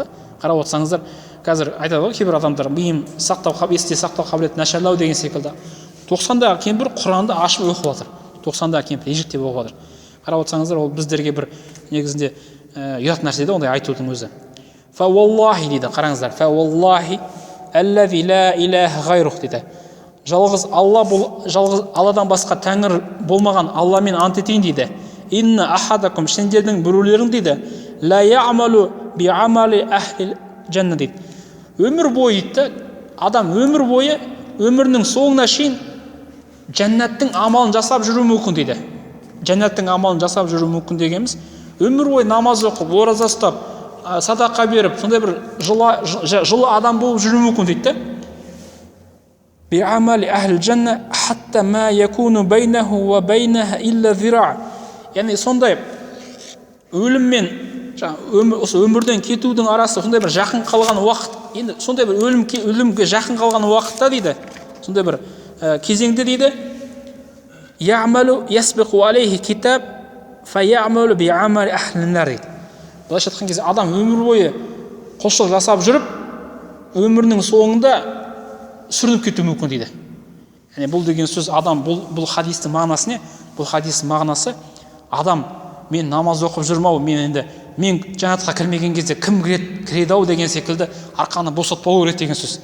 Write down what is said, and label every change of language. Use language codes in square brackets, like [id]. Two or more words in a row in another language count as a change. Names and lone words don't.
[kk] Қарап отырсаңыздар, қазір айтады ғой кейбір адамдар миым есте сақтау қабілеті нашарлау деген секілді. 90-дағы кемпір Құранды ашып оқып жатыр. 90-дағы кемпір ежіктеп оқып жатыр. Қарап отырсаңыздар, ол біздерге бір негізінде ұят нәрсе де ондай айтудың өзі. [ar] فوالله [kk] дейді, қараңыздар. [ar] فوالله الذي لا إله غيره дейді. [kk] Жалғыз Алладан басқа тәңір болмаған Алламен ант етейін дейді. [ar] إن أحدكم, [kk] сендердің біреулерің дейді, [ar] ليعمل بعمل أهل الجنة дейді. [kk] Өмір бойы дейді, адам өмір бойы өмірінің соңына шейін жәннаттың амалын жасап жүру мүмкін дейді. Жәннаттың амалын жасап жүру мүмкін дегеніміз, өмір бойы намаз оқып, ораза ұстап, садақа беріп, сондай бір жылы адам болып жүру мүмкін дейді. [ar] بعمل أهل الجنة حتى ما يكون بينه وبينها إلا ذراع. [kk] Яғни сондай өліммен осы өмірден кетудің арасы сондай бір жақын қалған уақыт, енді сондай бір өлімге жақын қалған уақытта дейді, сондай бір кезеңде дейді, [ar] يعمل يسبق عليه الكتاب فيعمل بعمل أهل النار дейді. [kk] Былайша айтқан кезде адам өмір бойы құлшылық жасап жүріп, өмірінің соңында сүрініп кетуі мүмкін дейді. Яғни бұл деген сөз адам, бұл хадистің мағынасы не? Бұл хадистің мағынасы адам мен намаз оқып жүрмау, мен жәннатқа кірмеген кезде кім кіреді ау деген секілді арқаны босатпау керек деген сөз.